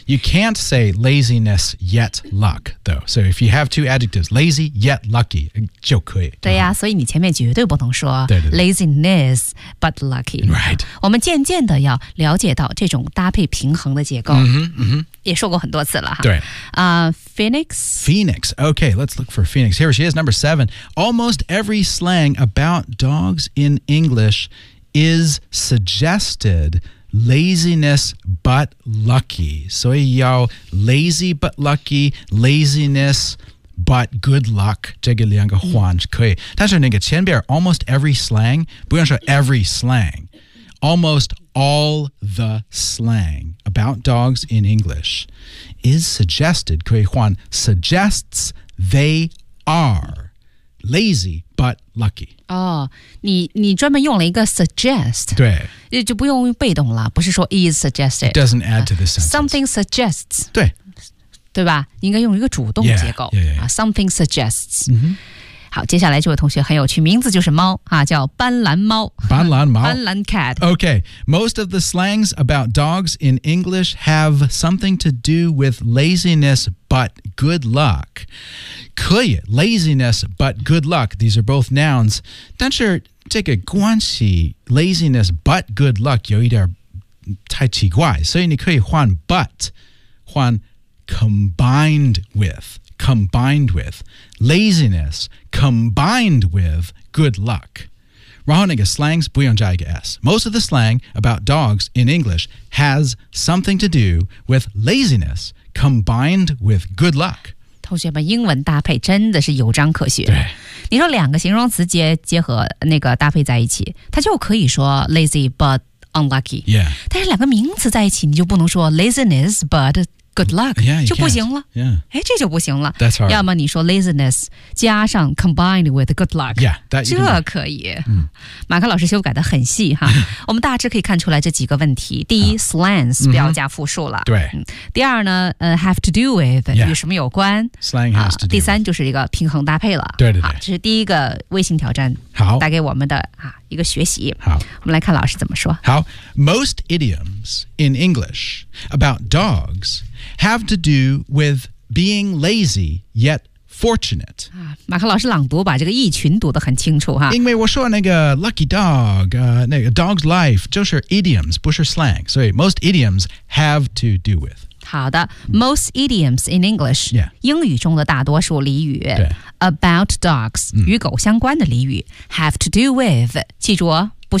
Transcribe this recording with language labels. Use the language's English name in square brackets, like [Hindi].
[English] you can't say laziness yet luck though so if you have two adjectives lazy yet lucky [Chinese] 就可以对呀、所以你前面绝对不能说 [English] laziness but lucky right [Chinese] 我们渐渐的要了解到这种搭配平衡的结构、也说过很多次了对、 [English] Phoenix okay let's look for Phoenix here she is number 7 almost every slang about dogs in English is suggestedLaziness but lucky. [Chinese] 所以要 [English] lazy but lucky, laziness But good luck, [Chinese] 这个两个换是可以。但是那个前边 [English] almost every slang, [Chinese] 不用说 [English] every slang, almost all the slang about dogs in English is suggested, [Chinese] 可以换 [English] suggests they are lazy but lucky. [Chinese] 哦，你专门用了一个 suggest, 对，就不用被动了，不是说 [English] is suggested. It doesn't add to the sentence. Something suggests. [Chinese] 对。对吧？应该用一个主动结构 [English] yeah. Something suggests、 mm-hmm. [Chinese] 好，接下来这位同学很有趣，名字就是猫、啊、叫斑斓猫。斑斓猫，斑斓 cat。 [English] OK, most of the slangs about dogs in English have something to do with laziness but good luck. 可以 laziness but good luck, these are both nouns, [Chinese] 但是这个关系 [English] laziness but good luck [Chinese] 有一点太奇怪，所以你可以换 [English] but 换Combined with laziness combined with good luck. [Chinese] 然后那个 slangs 不用加一个 S. [English] Most of the slang about dogs in English has something to do with laziness combined with good luck. [Chinese] 同学们，英文搭配真的是有章可学。对，你说两个形容词结合那个搭配在一起，它就可以说 [English] lazy but unlucky. Yeah. [Chinese] 但是两个名词在一起，你就不能说 [English] laziness but good luck, yeah, [Chinese] 就不行了。 [English] Yeah. [Chinese] 这就不行了。 [English] That's hard. [Chinese] 要么你说 laziness 加上 [English] combined with good luck, yeah, that [Chinese] 这可以、嗯。马克老师修改的很细哈。我们大致可以看出来这几个问题。第一、slangs 不要加复数了。对、第二呢、 [English] have to do with,、 yeah. [Chinese] 与什么有关。 [English] Slang has to do with. [Chinese] 第三就是一个平衡搭配了。对对对。这是第一个微信挑战好带给我们的、一个学习。好，我们来看老师怎么说。 [English] 好， most idioms in English about dogs have to do with being lazy yet fortunate. [Chinese] 马克老师朗读把这个意群读得很清楚哈。因为我说那个 lucky dog,、那个 dog's life 就是 idioms, 不是 slang, 所以 [English] most idioms have to do with. 好的， most idioms in English,、 yeah. [Chinese] 英语中的大多数俚语 [English] about dogs,、 [Chinese] 与狗相关的俚语 [English] have to do with, [Chinese] 记住哦。